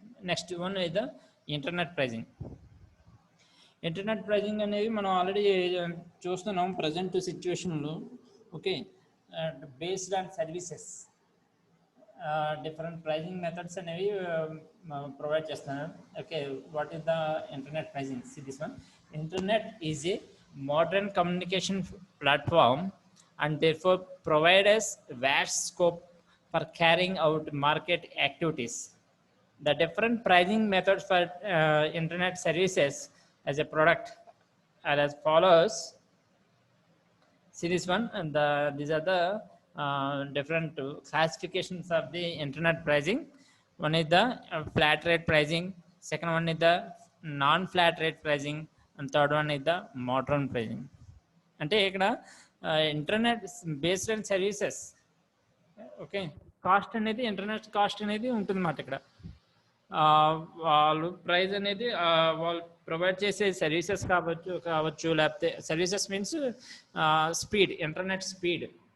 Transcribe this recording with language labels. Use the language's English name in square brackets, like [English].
[Telugu] Next one అయితే internet pricing. Internet pricing అనేది మనం ఆల్రెడీ చూస్తున్నాం ప్రజెంట్ సిచ్యువేషన్లో. Okay, based on services different pricing methods అనేవి ప్రొవైడ్ చేస్తున్నారు. [English] Okay, what is the internet pricing? See this one, internet is a modern communication platform and therefore provide us vast scope for carrying out market activities. The different pricing methods for internet services as a product are as follows. See this one, and these are the different classifications of the internet pricing. One is the flat rate pricing, second one is the non-flat rate pricing, and third one is the modern pricing. [Telugu] అంటే ఇక్కడ internet based on services. Okay, cost అనేది internet cost అనేది ఉంటుంది అన్నమాట. ఇక్కడ వాళ్ళు price అనేది వాళ్ళు ప్రొవైడ్ చేసే సర్వీసెస్ కావచ్చు లేకపోతే services means speed, internet speed.